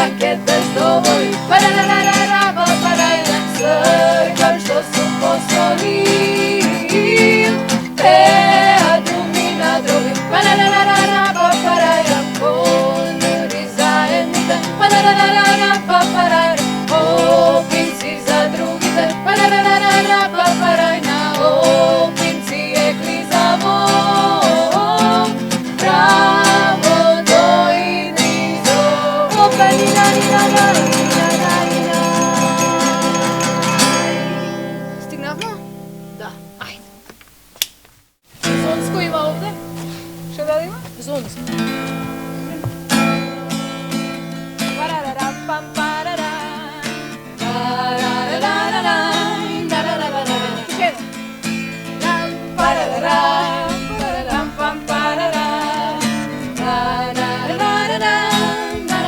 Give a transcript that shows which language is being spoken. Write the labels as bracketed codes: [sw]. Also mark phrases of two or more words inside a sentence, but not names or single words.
[mk] ке те здоволи, парарара папарајра, црква што сум пословил, а други на други, парарара папарајра, кондури заедните, парарара папарајра, опинци за другите, парарара папарајна, опинци е клизаво, право до Идризово. Стигнавме? Да, ајде. Зонско има овде? Што да има? Зонско. Парарара пам парара. Ще. Парарара. Парарам пам парара.